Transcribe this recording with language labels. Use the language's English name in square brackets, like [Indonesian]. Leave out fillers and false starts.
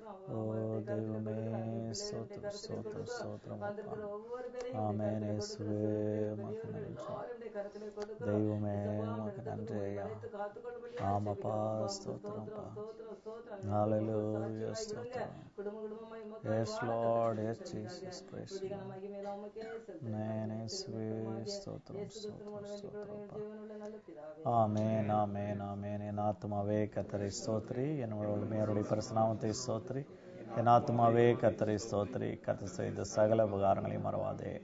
[Tamil] ஓ தெய்வமே ஸ்தோத்திரம் ஸ்தோத்திரம் ஸ்தோத்திரம் அப்பா. ஆமென் இயேசுவே உமக்கு நன்றி. தெய்வமே உமக்கு நன்றி ஐயா. ஆமாப்பா ஸ்தோத்திரம் பா. ஹalleluya ஸ்தோத்திரம். [English] Yes Lord yes Jesus praise you. [Tamil] ஆமென் இயேசுவே ஸ்தோத்திரம் ஸ்தோத்திரம் ஸ்தோத்திரம் பா. ஆமென் ஆமென் ஆமென். என் ஆத்துமாவே கர்த்தரை ஸ்தோத்திரி. என்னோட உண்மையோருடைய பரிசுநாமத்தை ஸ்தோத்திரி. என் ஆத்துமாவே கர்த்தரை ஸ்தோத்திரி. கர்த்தர் செய்த சகல உபகாரங்களையும் மறவாதே.